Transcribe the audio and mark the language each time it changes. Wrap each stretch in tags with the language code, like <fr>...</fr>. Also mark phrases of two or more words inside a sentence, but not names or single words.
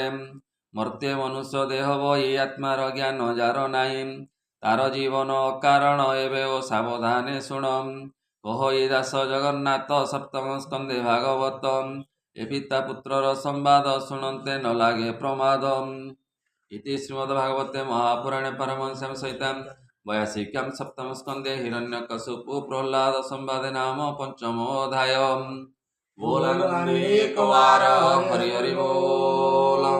<or>ମର୍ତ୍ତ୍ୟ ମନୁଷ୍ୟ ଦେହ ବହି ଆତ୍ମାର ଜ୍ଞାନ ଯାର ନାହିଁ। ତାର ଜୀବନ ଅକାରଣ ଏବେ ଓ ସାବଧାନେ ଶୁଣ। କହଇ ଦାସ ଜଗନ୍ନାଥ ସପ୍ତମ ସ୍କନ୍ଧେ ଭାଗବତ। ଏ ପିତା ପୁତ୍ରର ସମ୍ବାଦ ଶୁଣନ୍ତେ ନ ଲାଗେ ପ୍ରମାଦ।</or> <sa>इति श्रीमद्भागवते महापुराणे परमहंस्यां सहितां वयासिक्यां सप्तमस्कन्धे हिरण्यकशिपु प्रह्लाद संवादे नाम पंचमोऽध्यायः।</sa> <hi>बोल नंदी एक बार हरि हरि बोल।</hi>